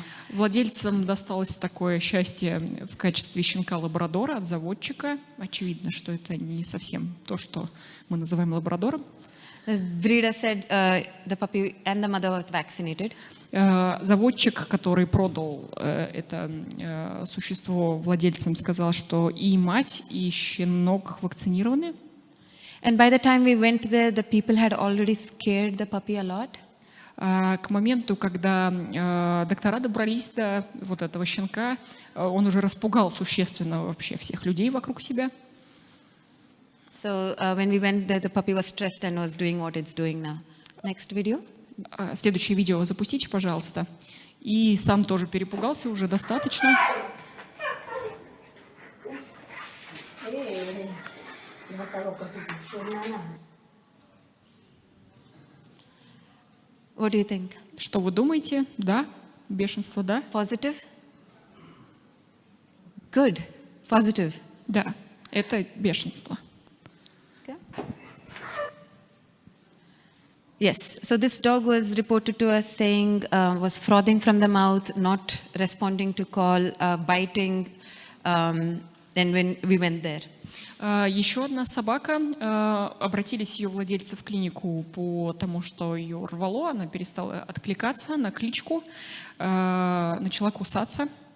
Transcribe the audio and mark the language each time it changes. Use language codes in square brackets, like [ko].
[ru] Владельцам досталось такое счастье в качестве щенка-лабрадора от заводчика. Очевидно, что это не совсем то, что мы называем лабрадором. [en] The breeder said the puppy and the mother was vaccinated. [ru] Заводчик, который продал это существо владельцам, сказал, что и мать, и щенок вакцинированы. [en] And by the time we went there, the people had already scared the puppy a lot. [ru] К моменту, когда доктора добрались до вот этого щенка, он уже распугал существенно вообще всех людей вокруг себя. [en] So when we went there, the puppy was stressed and was doing what it's doing now. Next video. [ru] Следующее видео запустите, пожалуйста. И сам тоже перепугался уже достаточно. [en] What do you think? [ru] Что вы думаете? Да? Бешенство, да? [en] Positive? Good. Positive. [ru] Да, это бешенство. [en] Okay. Yes. So this dog was reported to us saying was frothing from the mouth, not responding to call, biting. Then when we went there. [ru] Еще одна собака, обратились ее владельцы в клинику по тому, что ее рвало, она перестала откликаться на кличку, начала кусаться.